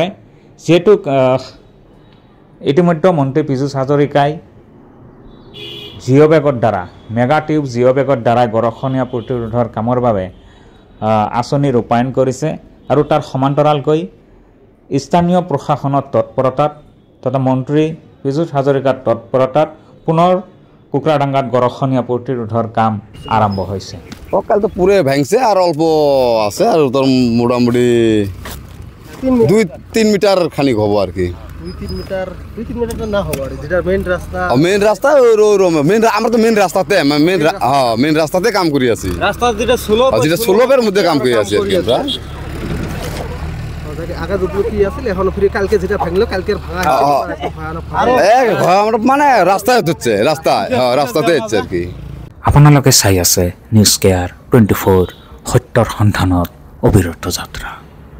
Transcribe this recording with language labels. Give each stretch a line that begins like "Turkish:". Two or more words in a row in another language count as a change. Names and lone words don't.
Assamese: যিহেতু ইতিমধ্যে মন্ত্ৰী পীযুষ হাজৰিকাই জিঅ' বেগৰ দ্বাৰা মেগা টিউব জিঅ' বেগৰ দ্বাৰা গড়খনীয়া প্ৰতিৰোধৰ কামৰ বাবে আঁচনি ৰূপায়ণ কৰিছে আৰু তাৰ সমান্তৰালকৈ স্থানীয় প্ৰশাসনৰ তৎপৰতাত তথা মন্ত্ৰী পীযুষ হাজৰিকাৰ তৎপৰতাত পুনৰ কুকুৰাডাঙ্গাত গড়খনীয়া প্ৰতিৰোধৰ কাম আৰম্ভ হৈছে।
Bangla: সকাল তো পুরে ভাঙছে আর অল্প আছে আর তোর মোটামুটি 2-3 মিটার খানিক হবো আর কি। 2-3 মিটার না হবো আর যেটা মেইন রাস্তা মেইন আমরা তো মেইন রাস্তাতে মেইন রাস্তাতে কাম করি আছি। রাস্তা যেটা সুলভের মধ্যে কাম করি আছি আর কি আমরা। আগা দুপুর কি আছিল এখন ফিরে কালকে যেটা ভাঙলো কালকে ভাঙা আমরা মানে রাস্তায় হচ্ছে রাস্তাতে হচ্ছে আর কি।
Assamese: আপোনালোকে চাই আছে নিউজ কেয়াৰ 24 সত্যৰ সন্ধানত অবিৰত যাত্ৰা।